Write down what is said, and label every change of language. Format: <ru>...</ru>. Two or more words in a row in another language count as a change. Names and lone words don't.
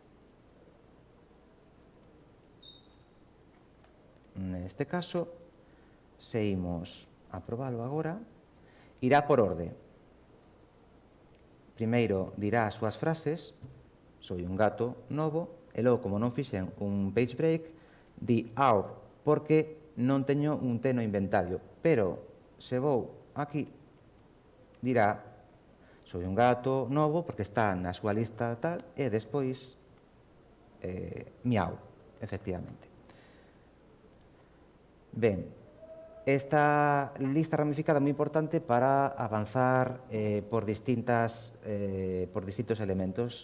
<gl>Neste caso, se imos a probalo agora, irá por orde. Primeiro dirá as súas frases,</gl> <es>soy un gato</es> <gl>novo, e logo, como non fixen un</gl> <en>page break,</en> <gl>di out, porque non teño un T no inventario. Pero, se vou aquí, dirá,</gl> <es>soy un gato</es> <gl>novo, porque está na súa lista tal, e despois, miau, efectivamente. Ben, esta lista ramificada é moi importante para avanzar por distintos elementos.</gl>